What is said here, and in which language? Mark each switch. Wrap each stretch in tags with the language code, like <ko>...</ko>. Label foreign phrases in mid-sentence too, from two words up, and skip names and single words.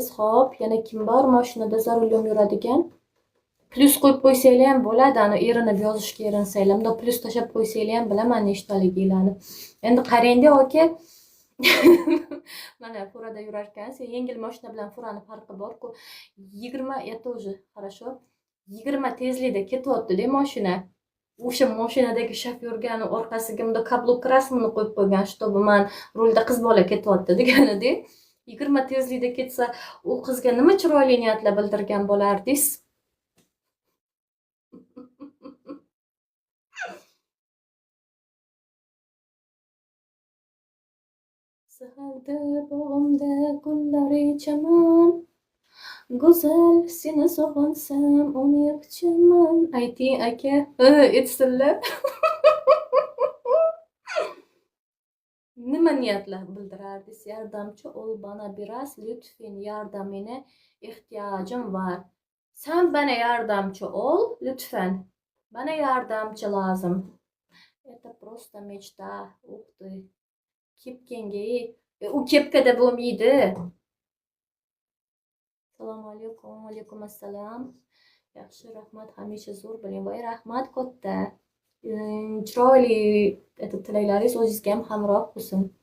<uz>Xo'p, yana kim bor mashinada zarulyom yuradigan? Plus qo'yib qo'ysanglar ham bo'ladi. Ana erinib yozishga erinsalar, unda plus tashab qo'ysanglar ham bilaman nechtaligingizni. Endi qarang-da aka. Mana furada yurarkansiz, yengil mashina bilan furani farqi bor-ku. 20,</uz> <ru>это уже хорошо.</ru> <uz>20 tezlikda ketyapti-da mashina. O'sha mashinadagi shofyorga orqasiga bunda kablok rasmini qo'yib qo'ygan, чтобы men rulda qiz bola ketyapti deganida. 20 tezlikda ketsa, u qizga nima chiroyli niyatlar bildirgan bo'lardingiz? Saharda bog'imda gullari chaman. Go'zal, seni sog'insam, uni yo'qchaman. Ayting aka, aytsinlar. Nima niyatlar bildirardingiz?</uz> <tr>Yordamchi ol bana biraz lütfen, yordamine ihtiyacım var. Sen bana yardımcı ol lütfen. Bana yardımcı lazım.</tr> <ru>Это просто мечта. Ух ты.</ru> <uz>Kepkenga, u kepkada bo'lmaydi. Assalomu alaykum. Alaykum assalom. Yaxshi, rahmat. Hamisha zo'r bo'ling. Voy, rahmat katta. Chiroyli tilaklaringiz o'zingizga ham hamroh bo'lsin.</uz>